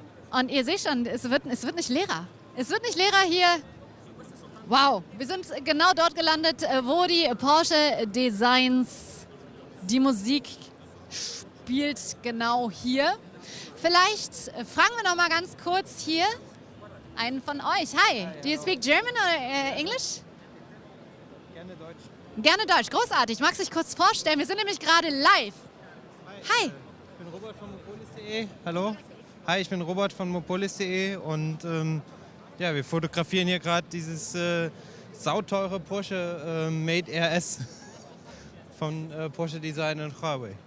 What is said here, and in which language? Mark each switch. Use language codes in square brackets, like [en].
[de] Und ihr seht schon, es wird nicht leerer. Es wird nicht leerer hier. Wow, wir sind genau dort gelandet, wo die Porsche Designs, die Musik spielt genau hier. Vielleicht fragen wir noch mal ganz kurz hier einen von euch. [en] Hi, do you speak German or English? [de] Gerne Deutsch. Gerne Deutsch, großartig. Magst du dich kurz vorstellen? Wir sind nämlich gerade live. Hi. Ich bin Robert von mopolis.de. Hallo. Hi, ich bin Robert von mopolis.de und ja, wir fotografieren hier gerade dieses sauteure Porsche Made RS von Porsche Design und Huawei.